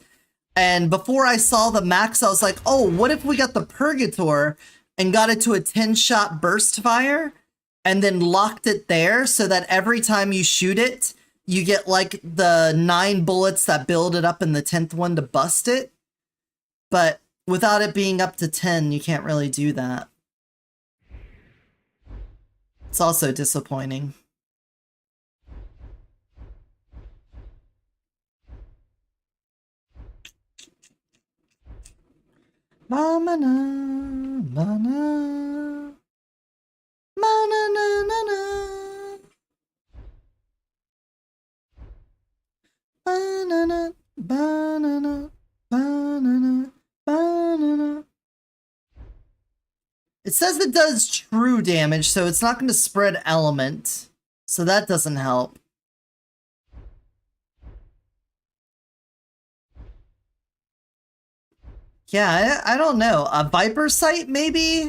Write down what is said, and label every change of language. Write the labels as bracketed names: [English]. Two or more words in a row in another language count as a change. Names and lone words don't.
[English] And before I saw the max, I was like, oh, what if we got the Purgator and got it to a 10-shot burst fire and then locked it there so that every time you shoot it, you get like the 9 bullets that build it up in the 10th one to bust it. But without it being up to 10, you can't really do that. It's also disappointing. Ma-na-na, ma-na. Ma-na-na-na-na. Ba-na-na, ba-na-na, ba-na-na, ba-na-na. It says it does true damage, so it's not going to spread element. So that doesn't help. Yeah, I don't know. A Viper Sight, maybe?